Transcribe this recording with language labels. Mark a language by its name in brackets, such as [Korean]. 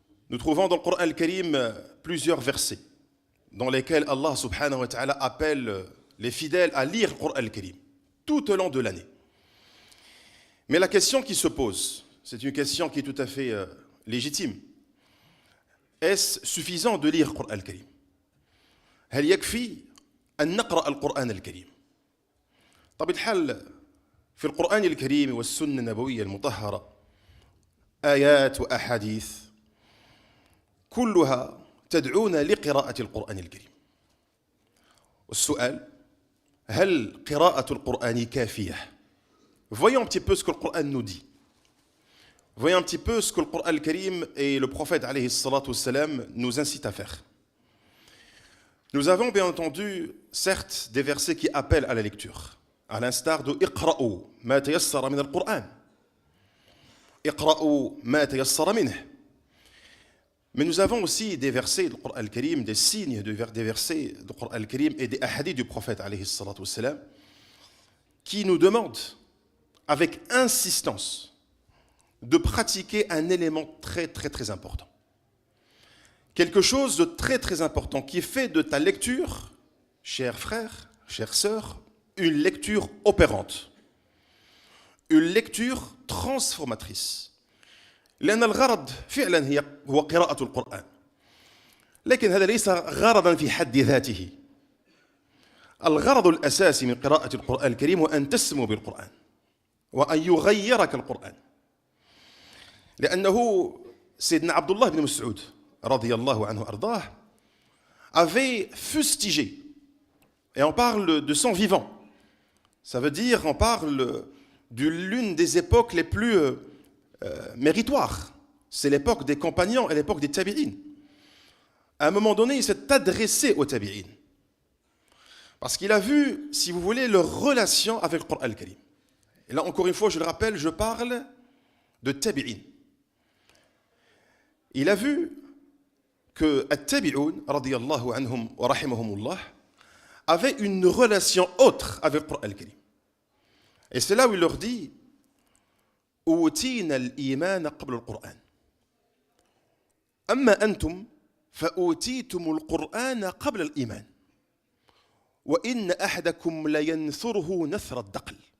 [French] Nous trouvons dans le Coran al-Karim plusieurs versets dans lesquels Allah subhanahu wa ta'ala appelle les fidèles à lire le Coran al-Karim tout au long de l'année. Mais la question qui se pose, c'est une question qui est tout à fait légitime. Est-ce suffisant de lire le Coran al-Karim? [Arabic] هل يكفي أن نقرأ القرآن الكريم؟ طبعا الحال في القرآن الكريم والسنة النبوية المطهرة آيات وأحاديث كلها تدعونا لقراءة القرآن الكريم. والسؤال هل قراءة القرآن كافية؟ [French] Voyons un petit peu ce que le Coran nous dit. Voyons un petit peu ce que le Coran al-Karim et le prophète alayhi salatu wassalam nous incitent à faire. Nous avons bien entendu, certes, des versets qui appellent à la lecture, à l'instar de [Arabic] Iqra'u ma tayassara min al-Qur'an. Iqra'u ma tayassara minhu. [French] Mais nous avons aussi des versets du Coran al-Karim, des signes des versets du Coran al-Karim et des hadiths du prophète alayhi salatu wassalam qui nous demandent avec insistance de pratiquer un élément très très très important. Quelque chose de très très important qui fait de ta lecture, chers frères, chères sœurs, une lecture opérante, une lecture transformatrice. [Arabic] لأن الغرض فعلا هو قراءة القرآن. لكن هذا ليس غرضا في حد ذاته. الغرض الأساسي من قراءة القرآن الكريم هو أن تسمو بالقرآن وأن يغيرك القرآن. لأنه سيدنا عبد الله بن مسعود رضي الله عنه أرضاه [French] avait fustigé, et on parle de son vivant, ça veut dire on parle de l'une des époques les plus méritoires, c'est l'époque des compagnons et l'époque des tabi'in. À un moment donné, il s'est adressé aux tabi'in parce qu'il a vu, si vous voulez, leur relation avec le Coran al-Karim. Et là, encore une fois, je le rappelle, je parle de tabi'in. Il a vu que at-tabi'un, [Arabic] radiyallahu anhum wa rahimahumullah, [French] avait une relation autre avec le Coran al-Karim. Et c'est là où il leur dit [Arabic] أوتينا الإيمان قبل القرآن أما أنتم فأوتيتم القرآن قبل الإيمان وإن أحدكم لينثره نثر الدقل.